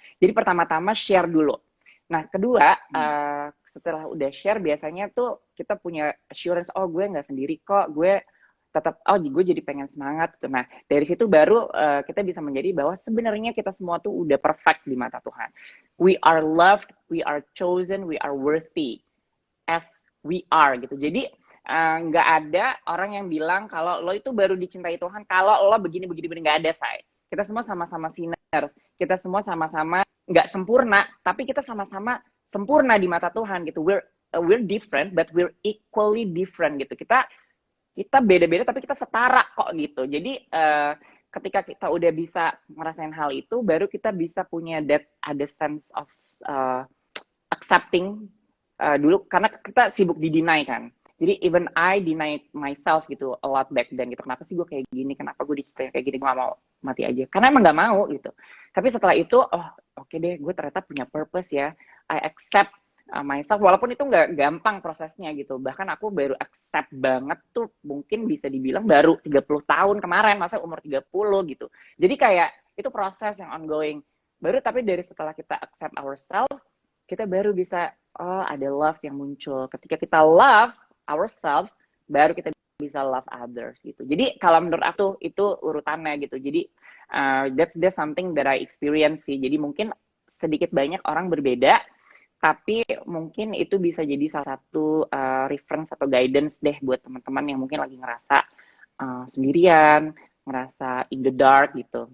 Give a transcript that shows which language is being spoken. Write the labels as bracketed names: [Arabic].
[Indonesian] Jadi pertama-tama share dulu. Nah kedua, setelah udah share biasanya tuh kita punya assurance, oh gue nggak sendiri kok, gue tetap gue jadi pengen semangat gitu. Nah dari situ baru kita bisa menjadi bahwa sebenarnya kita semua tuh udah perfect di mata Tuhan. [English] We are loved, we are chosen, we are worthy as we are gitu. [Indonesian] Jadi nggak ada orang yang bilang kalau lo itu baru dicintai Tuhan kalau lo begini nggak ada, say. Kita semua sama-sama sinners, kita semua sama-sama nggak sempurna, tapi kita sama-sama sempurna di mata Tuhan gitu. [English] We're different, but we're equally different gitu. [Indonesian] Kita beda-beda, tapi kita setara kok gitu. Jadi ketika kita udah bisa ngerasain hal itu, baru kita bisa punya ada [English] sense of accepting [Indonesian] dulu, karena kita sibuk di-deny kan. Jadi [English] even I deny myself [Indonesian] gitu [English] a lot back then [Indonesian] gitu. Kenapa sih gue kayak gini? Kenapa gue diceritain kayak gini? Gue gak mau mati aja. Karena emang gak mau gitu. Tapi setelah itu, oke deh, gue ternyata punya purpose ya. [English] I accept myself. [Indonesian] Walaupun itu gak gampang prosesnya gitu. Bahkan aku baru accept banget tuh mungkin bisa dibilang baru 30 tahun kemarin. Masa umur 30 gitu. Jadi kayak itu proses yang ongoing. Baru tapi dari setelah kita [English] accept ourselves, [Indonesian] kita baru bisa, ada love yang muncul. Ketika kita [English] love ourselves, [Indonesian] baru kita bisa [English] love others [Indonesian] gitu. Jadi kalau menurut aku itu urutannya gitu. [English] Jadi that's something that I experience sih. [Indonesian] Jadi mungkin sedikit banyak orang berbeda, tapi mungkin itu bisa jadi salah satu reference atau guidance deh buat teman-teman yang mungkin lagi ngerasa sendirian, ngerasa [English] in the dark [Indonesian] gitu.